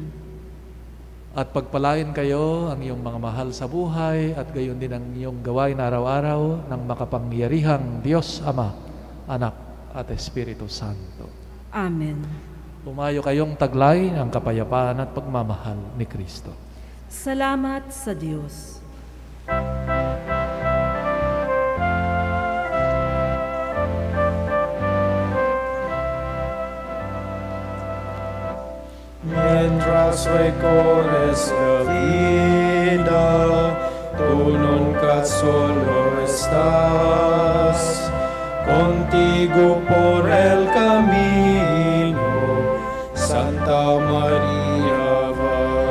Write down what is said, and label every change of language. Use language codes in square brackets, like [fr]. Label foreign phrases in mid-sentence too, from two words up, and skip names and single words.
[tl] At pagpalain kayo ang iyong mga mahal sa buhay at gayon din ang iyong gawain araw-araw ng makapangyarihang Diyos Ama, Anak at Espiritu Santo. Amen. Pumayo kayong taglay ang kapayapaan at pagmamahal ni Kristo. Salamat sa Diyos. [es] Mientras recorres la vida, tú nunca solo estás, contigo por el camino, Santa María va.